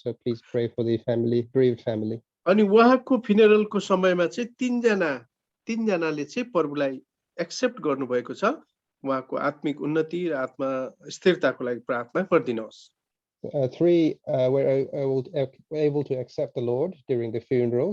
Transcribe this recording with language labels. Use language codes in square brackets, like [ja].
[en] So please pray for the family, bereaved family. [ne] अनि उहाँको फ्युनरलको समयमा चाहिँ तीनजनाले चाहिँ प्रभुलाई एक्सेप्ट गर्नुभएको छ उहाँको आत्मिक उन्नति र आत्मा स्थिरताको लागि प्रार्थना गरिदिनुहोस् [en] Three were able to accept the Lord during the funeral.